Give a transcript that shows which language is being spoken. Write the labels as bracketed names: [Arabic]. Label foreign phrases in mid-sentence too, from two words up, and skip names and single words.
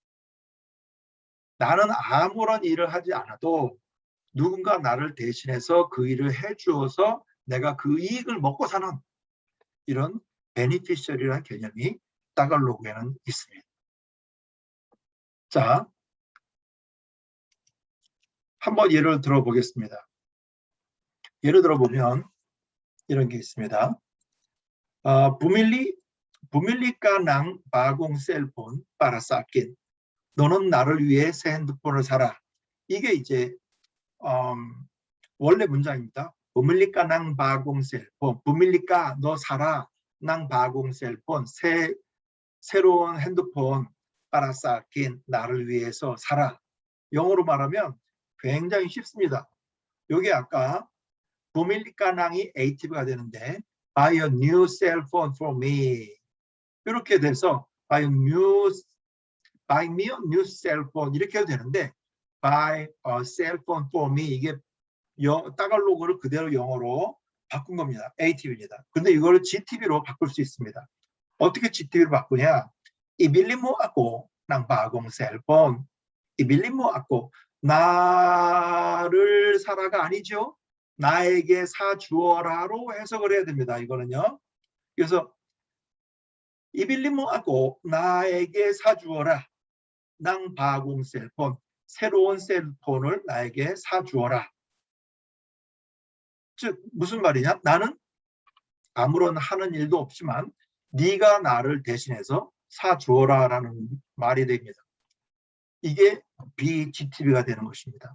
[Korean] 나는 아무런 일을 하지 않아도 누군가 나를 대신해서 그 일을 해주어서 내가 그 이익을 먹고 사는 이런 베네피셔리라는 개념이 따갈로그에는 있습니다. 자, 한번 예를 들어보겠습니다. 예를 들어보면 이런 게 있습니다. [Filipino] bumili ka ng bagong cellphone para sa akin. [Korean] 너는 나를 위해 새 핸드폰을 사라. 이게 이제 원래 문장입니다. [Filipino] bumili ka ng bagong cellphone. bumili ka, [Korean] 너 사라. [Filipino] ng bagong cellphone. [Korean] 새로운 핸드폰 [Filipino] para sa akin. [Korean] 나를 위해서 사라. 영어로 말하면 굉장히 쉽습니다. 여기 아까 [Filipino] bumili ka nang [Korean] 이 active가 되는데 [English] buy a new cell phone for me. [Korean] 이렇게 돼서 [English] buy buy me a new cell phone [Korean] 이렇게 해도 되는데 [English] buy a cell phone for me [Korean] 이게 따갈로그를 그대로 영어로 바꾼 겁니다. ATV입니다. 근데 이거를 GTV로 바꿀 수 있습니다. 어떻게 GTV로 바꾸냐? [Filipino] Ibili mo ako ng bagong cellphone. Ibili mo ako. [Korean] 나를 사라가 아니죠. 나에게 사주어라로 해석을 해야 됩니다. 이거는요. 그래서 [Filipino] Ibili mo ako. [Korean] 나에게 사주어라. [Filipino] ng bagong cellphone. [Korean] 새로운 셀폰을 나에게 사주어라. 즉 무슨 말이냐? 나는 아무런 하는 일도 없지만 네가 나를 대신해서 사주어라라는 말이 됩니다. 이게 BGTV가 되는 것입니다.